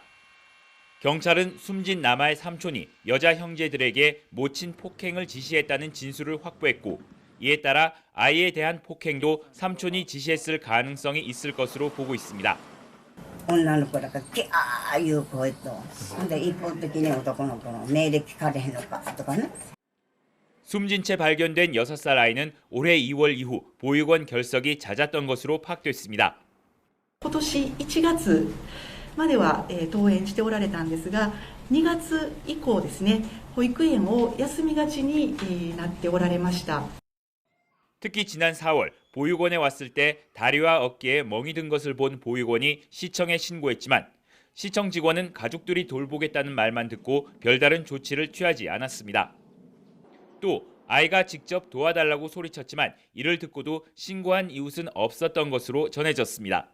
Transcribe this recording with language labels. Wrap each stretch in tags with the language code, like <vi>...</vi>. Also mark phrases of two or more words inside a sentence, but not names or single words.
<ko>경찰은 숨진 남아의 삼촌이 여자 형제들에게 모친 폭행을 지시했다는 진술을 확보했고 이에 따라 아이에 대한 폭행도 삼촌이 지시했을 가능성이 있을 것으로 보고 있습니다. 숨진 채 발견된 6살 아이는 올해 2월 이후 보육원 결석이 잦았던 것으로 파악됐습니다.</ko> <ja>今年1月までは登園しておられたんですが、2月以降ですね、保育園を休みがちになっておられました。</ja> <ko>특히 지난 4월 보육원에 왔을 때 다리와 어깨에 멍이 든 것을 본 보육원이 시청에 신고했지만 시청 직원은 가족들이 돌보겠다는 말만 듣고 별다른 조치를 취하지 않았습니다. 또 아이가 직접 도와달라고 소리쳤지만 이를 듣고도 신고한 이웃은 없었던 것으로 전해졌습니다.</ko>